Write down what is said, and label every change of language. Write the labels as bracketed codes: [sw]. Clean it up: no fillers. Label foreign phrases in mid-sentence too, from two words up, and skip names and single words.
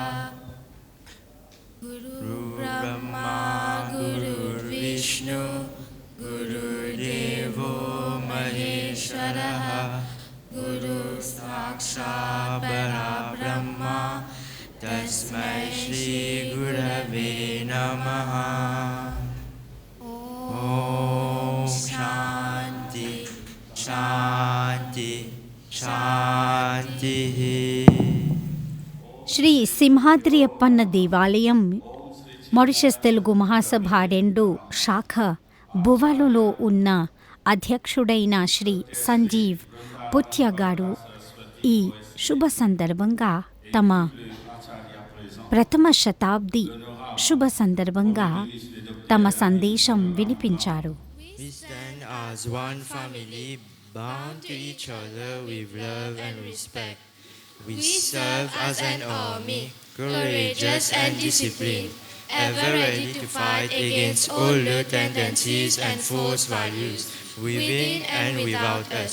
[sa] गुरु ब्रह्मा गुरु विष्णु गुरु देवो महेश्वरः गुरु साक्षात् परब्रह्म तस्मै श्री गुरवे नमः. ओम् शान्ति शान्ति शान्ति. [te] శ్రీ సింహాద్రి అప్పన్న దేవాలయం మారిషస్ తెలుగు మహాసభ 2 శాఖ బువాలులో ఉన్న అధ్యక్షుడైన శ్రీ సంజీవ్ పుత్య గారు ఈ శుభ సందర్భంగా తమ ప్రథమ శతాబ్ది శుభ సందర్భంగా తమ సందేశం వినిపించారు. [en] We stand as one family, bound to each other with love and respect. We serve as an army, courageous and disciplined, ever ready to fight against older tendencies and false values, within and without us.